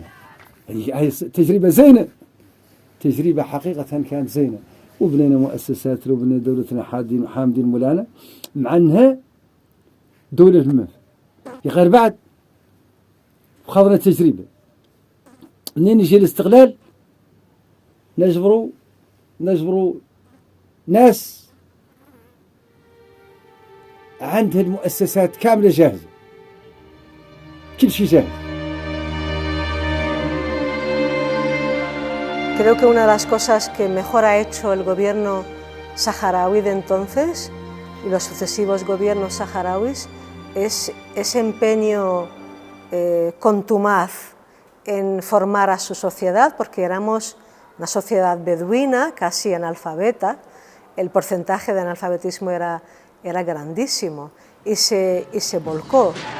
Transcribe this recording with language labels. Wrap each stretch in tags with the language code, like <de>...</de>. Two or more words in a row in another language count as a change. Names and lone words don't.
<mey>هي تجربة زينة، تجربة حقيقة كانت زينة، وبنينا مؤسسات، وبنينا دولتنا حامدين مولانا، مع أنها دولة المنف غير بعد وخاضنا تجربة. منين يجي الاستقلال نجبروا ناس عندها المؤسسات كاملة جاهزة، كل شيء جاهز.</mey> <es>Creo que una de las cosas que mejor ha hecho el gobierno saharaui de entonces y los sucesivos gobiernos saharauis es ese empeño contumaz en formar a su sociedad, porque éramos una sociedad beduina, casi analfabeta, el porcentaje de analfabetismo era grandísimo y se volcó.</es>